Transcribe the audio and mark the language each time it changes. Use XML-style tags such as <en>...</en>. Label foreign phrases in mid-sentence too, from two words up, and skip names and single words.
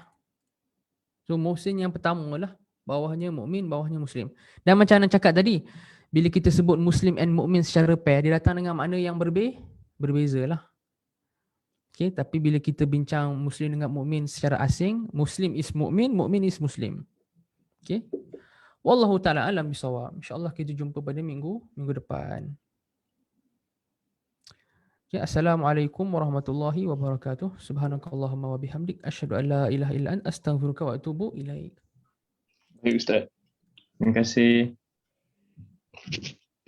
<ms>So muhsin yang pertama lah, bawahnya mukmin, bawahnya muslim. Dan macam Ana cakap tadi, bila kita sebut muslim and mukmin secara pair, dia datang dengan makna yang berbeza lah. Okay, tapi bila kita bincang muslim dengan mukmin secara asing,</ms> <en>muslim is mukmin, mukmin is muslim. Okay.</en> <ar>والله تعالى أعلم بالصواب.</ar> <ms>InsyaAllah kita jumpa pada minggu depan.</ms> <ar>Okay, السلام عليكم ورحمة الله وبركاته. سبحانك اللهم وبحمدك أشهد أن لا إله إلا أنت أستغفرك وأتوب إليك.</ar> <ms>Baik Ustaz. Terima kasih.</ms>